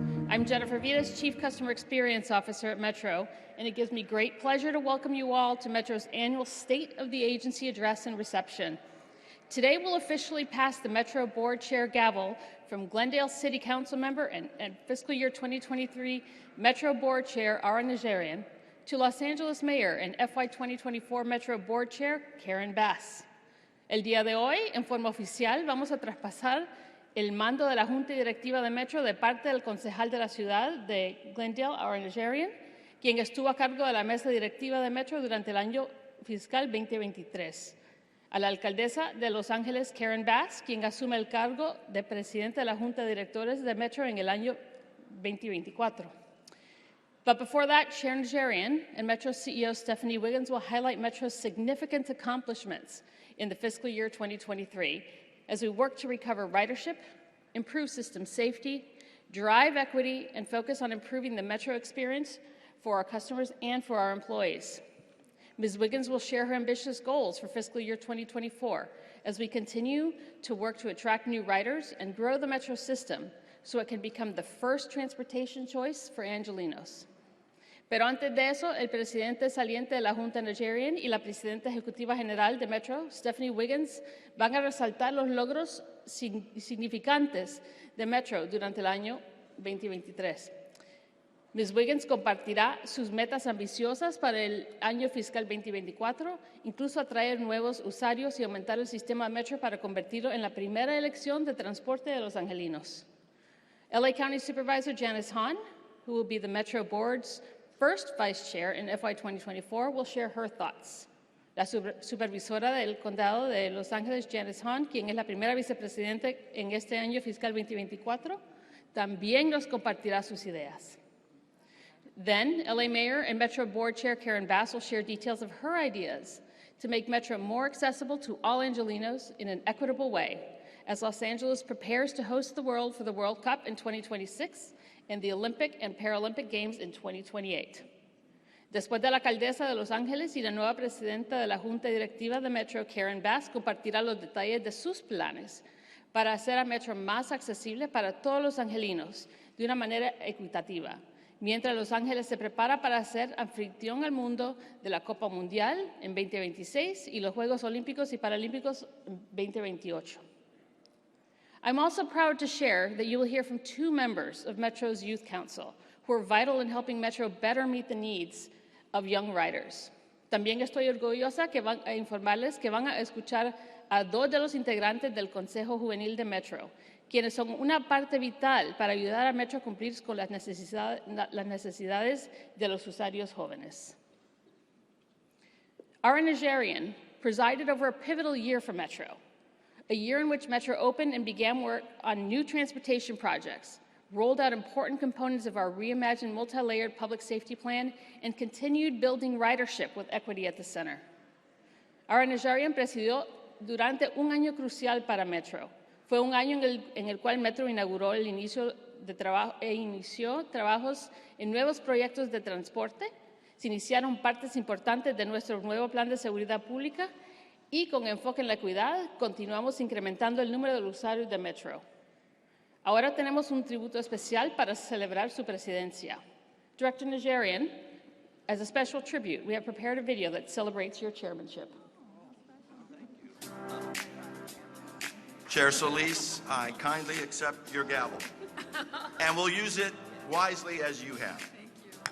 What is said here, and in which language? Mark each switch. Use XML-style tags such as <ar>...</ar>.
<en>I'm Jennifer Vitas, Chief Customer Experience Officer at Metro, and it gives me great pleasure to welcome you all to Metro's annual State of the Agency Address and Reception. Today, we'll officially pass the Metro Board Chair gavel from Glendale City Council member and fiscal year 2023 Metro Board Chair Angelenos to Los Angeles Mayor and FY 2024 Metro Board Chair Karen Bass.</en> <es>El día de hoy, en forma oficial, vamos a traspasar el mando de la Junta Directiva de Metro de parte del concejal de la ciudad de Glendale, Angelenos, quien estuvo a cargo de la mesa directiva de Metro durante el año fiscal 2023. A la alcaldesa de Los Ángeles, Karen Bass, quien asume el cargo de presidenta de la Junta de Directores de Metro en el año 2024.</es> <en>But before that, Sharon Jarian and Metro CEO Stephanie Wiggins will highlight Metro's significant accomplishments in the fiscal year 2023 as we work to recover ridership, improve system safety, drive equity, and focus on improving the Metro experience for our customers and for our employees. Ms. Wiggins will share her ambitious goals for fiscal year 2024 as we continue to work to attract new riders and grow the Metro system so it can become the first transportation choice for Angelenos.</en> <es>Pero antes de eso, el presidente saliente de la Junta Nigerian y la presidenta ejecutiva general de Metro, Stephanie Wiggins, van a resaltar los logros significantes de Metro durante el año 2023. Ms. Wiggins compartirá sus metas ambiciosas para el año fiscal 2024, incluso atraer nuevos usuarios y aumentar el sistema Metro para convertirlo en la primera elección de transporte de los angelinos.</es> <en>LA County Supervisor Janice Hahn, who will be the Metro Board's first vice chair in FY 2024, will share her thoughts.</en> <es>La supervisora del condado de Los Ángeles, Janice Hahn, quien es la primera vicepresidenta en este año fiscal 2024, también nos compartirá sus ideas.</es> <en>Then, LA Mayor and Metro Board Chair Karen Bass will share details of her ideas to make Metro more accessible to all Angelenos in an equitable way, as Los Angeles prepares to host the world for the World Cup in 2026 and the Olympic and Paralympic Games in 2028.</en> <es>Después de la alcaldesa de Los Ángeles y la nueva presidenta de la Junta Directiva de Metro, Karen Bass, compartirá los detalles de sus planes para hacer a Metro más accesible para todos los angelinos de una manera equitativa, mientras Los Ángeles se prepara para ser anfitrión al mundo de la Copa Mundial en 2026 y los Juegos Olímpicos y Paralímpicos en 2028.</es> <en>I'm also proud to share that you will hear from two members of Metro's Youth Council who are vital in helping Metro better meet the needs of young riders.</en> <es>También estoy orgullosa que van a informarles que van a escuchar a dos de los integrantes del Consejo Juvenil de Metro, quienes son una parte vital para ayudar a Metro a cumplir con las necesidades de los usuarios jóvenes.</es> <en>Our Nigerian presided over a pivotal year for Metro, a year in which Metro opened and began work on new transportation projects, rolled out important components of our reimagined multi-layered public safety plan, and continued building ridership with equity at the center.</en> <es>Our Nigerian presidió durante un año crucial para Metro. Fue un año en el cual Metro inauguró el inicio inició trabajos en nuevos proyectos de transporte, se iniciaron partes importantes de nuestro nuevo plan de seguridad pública y con enfoque en la equidad continuamos incrementando el número de usuarios de Metro. Ahora tenemos un tributo especial para celebrar su presidencia.</es> <en>Director Nigerian, as a special tribute, we have prepared a video that celebrates your chairmanship. Chair Solis, I kindly accept your gavel and will use it wisely as you have. Thank you.</en>